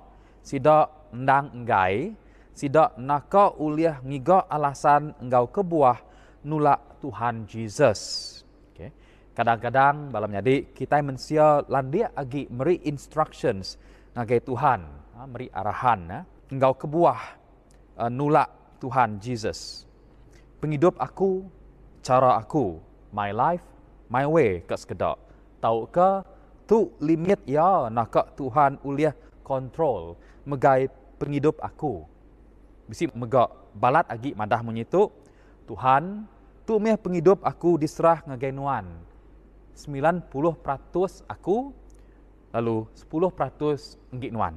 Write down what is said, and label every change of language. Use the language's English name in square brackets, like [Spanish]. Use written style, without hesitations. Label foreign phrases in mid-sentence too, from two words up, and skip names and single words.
[Iban] Sidak endang enggai, sidak naka uliah ngiga alasan engkau kebuah nulak Tuhan Jesus. Okay. Kadang-kadang dalam jadi kita mensia landia agi meri instructions ngagai Tuhan, meri arahan engkau kebuah nulak Tuhan Jesus. Penghidup aku, cara aku, [English] my life, my way [Iban] ke sekedar. Tahu ke tu limit ya nak Tuhan uliah kontrol megai penghidup aku. Bisi megak balat agi madah menyitu Tuhan tu meh penghidup aku diserah ngagai nuan. 90% aku lalu 10% ngik nuan.